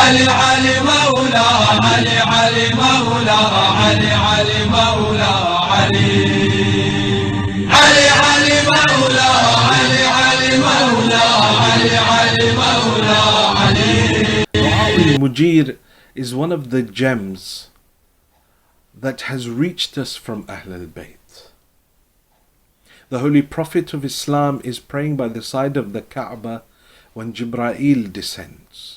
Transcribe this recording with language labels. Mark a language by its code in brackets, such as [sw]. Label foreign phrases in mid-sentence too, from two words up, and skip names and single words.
[ar] علي علي مولا علي علي مولا علي علي مولا علي علي علي مولا علي علي مولا علي علي مولا علي. [en] E Mujeer is one of the gems that has reached us from Ahlul Bayt. The Holy Prophet of Islam is praying by the side of the Kaaba when Jibreel descends.